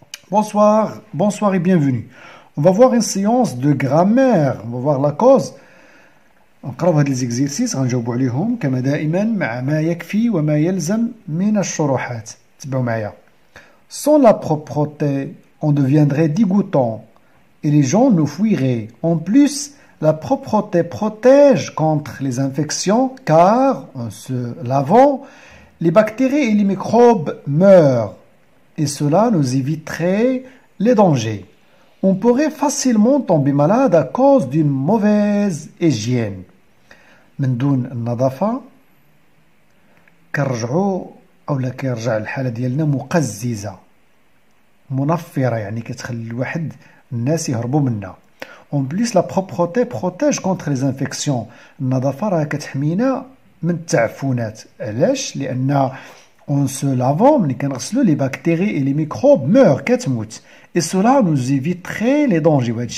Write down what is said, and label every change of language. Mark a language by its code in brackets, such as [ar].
[fr] Bonsoir, bonsoir et bienvenue. On va voir une séance de grammaire. On va voir la cause. [ar] نقراو هاد ليزيكزيرسيس غنجاوبو عليهم كما دائما مع ما يكفي وما يلزم من الشروحات. تبعوا معايا. [fr] Sans la propreté, on deviendrait dégoûtant et les gens nous fuiraient. En plus, la propreté protège contre les infections car, en se lavant, les bactéries et les microbes meurent. Et cela nous éviterait les dangers. On pourrait facilement tomber malade à cause d'une mauvaise hygiène. [ar] من دون النظافة كنرجعوا أولا كيرجع الحالة ديالنا مقززة منفرة يعني كتخلي الواحد الناس يهربوا منا. [fr] En plus la propreté protège contre les infections. [ar] النظافة راه كتحمينا من التعفنات. علاش؟ لأن [fr] en se lavant, les bactéries et les microbes meurent, et cela nous éviterait les dangers.